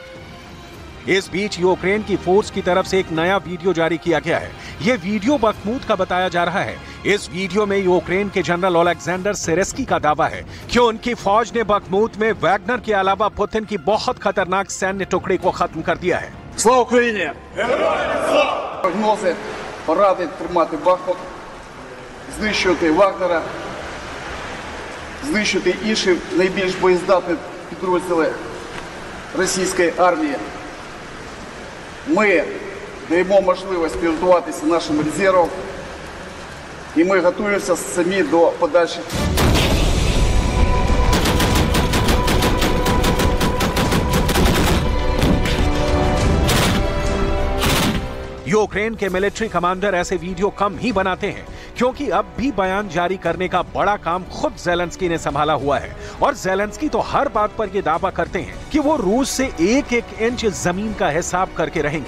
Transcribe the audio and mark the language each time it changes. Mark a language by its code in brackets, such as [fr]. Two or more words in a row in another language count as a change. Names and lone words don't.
[hi] इस बीच यूक्रेन की फोर्स की तरफ से एक नया वीडियो जारी किया गया है। यह वीडियो बखमूत का बताया जा रहा है। इस वीडियो में यूक्रेन के जनरल ओलेक्जेंडर सिरेस्की का दावा है कि उनकी फौज ने बखमूत में वैगनर के अलावा पुतिन की बहुत खतरनाक सैन्य टुकड़े को खत्म कर दिया है। [uk] Слава Україні! Прогнози порадить тримати Бахмут, знищувати Вагнера, знищити інші найбільш боєздатні підрозділи російської армії. Ми даємо можливість підготуватися нашим резервам, і ми готуємося самі до подальших. [hi] यूक्रेन के [en] military commander [hi] ऐसे वीडियो कम ही बनाते हैं, क्योंकि अब भी बयान जारी करने का बड़ा काम खुद ज़ेलेंस्की ने संभाला हुआ है और ज़ेलेंस्की तो हर बात पर यह दावा करते हैं कि वो रूस से 1-1 इंच जमीन का हिसाब करके रहेंगे।